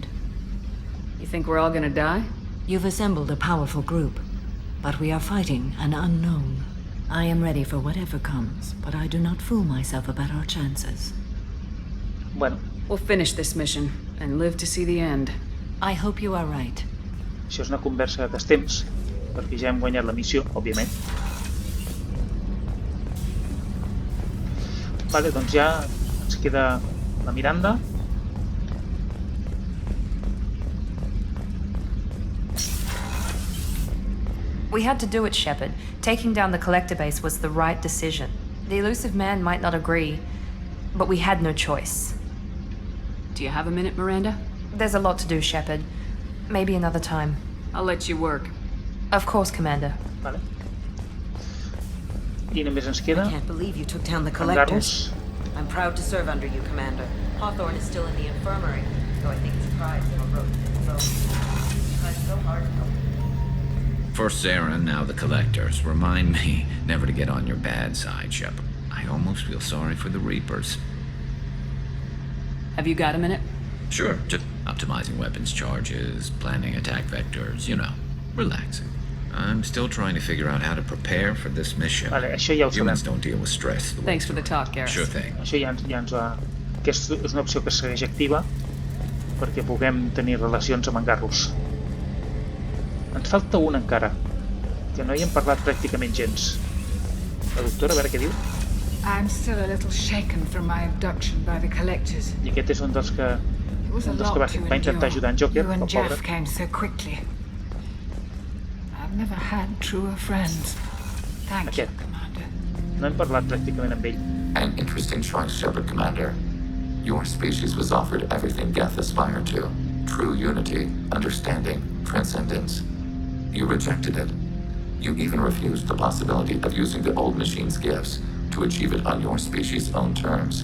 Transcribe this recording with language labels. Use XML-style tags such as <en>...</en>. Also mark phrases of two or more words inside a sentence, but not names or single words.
<en>You think we're all gonna die? You've assembled a powerful group, but we are fighting an unknown. I am ready for whatever comes, but I do not fool myself about our chances. Bueno. We'll finish this mission and live to see the end. I hope you are right.</en> <ca>Això és una conversa d'estemps, perquè ja hem guanyat la missió, òbviament. Vale, doncs ja ens queda la Miranda.</ca> <en>We had to do it, Shepard. Taking down the collector base was the right decision. The elusive man might not agree, but we had no choice. Do you have a minute, Miranda? There's a lot to do, Shepard. Maybe another time. I'll let you work. Of course, Commander.</en> <ca>Vale. I només ens queda</ca> <en>I can't believe you took down the collectors. I'm proud to serve under you, Commander. Hawthorne is still in the infirmary, though I think his pride still rose in his own. He tried so hard to help. For Sarah, now the collectors. Remind me never to get on your bad side, Shepard. I almost feel sorry for the Reapers. Have you got a minute? Sure, just optimizing weapons charges, planning attack vectors, you know, relaxing. I'm still trying to figure out how to prepare for this mission.</en> <ca>Vale, això ja ho</ca> <en>Humans</en> <ca>sabem.</ca> <en>don't deal with stress. Thanks for the talk, Garrus. Sure thing.</en> <ca>Això ja ens va... Aquesta és una opció que es segueix activa perquè puguem tenir relacions amb en Garrus. Ens falta un encara, que no hi hem parlat pràcticament gens. La doctora, a veure què diu.</ca> <en>I'm still a little shaken from my abduction by the collectors.</en> <ca>I aquest és un dels que,</ca> <en>It was a lot</en> <ca>va</ca> <en>to</en> <ca>intentar ajudar en Joker,</ca> <en>You and</en> <ca>el pobre.</ca> <en>Jeff came so quickly. I've never had truer friends. Thank you, Commander.</en> <ca>No hem parlat pràcticament amb ell.</ca> <en>An interesting choice, Shepard Commander. Your species was offered everything Geth aspired to. True unity, understanding, transcendence. You rejected it. You even refused the possibility of using the old machine's gifts to achieve it on your species' own terms.</en>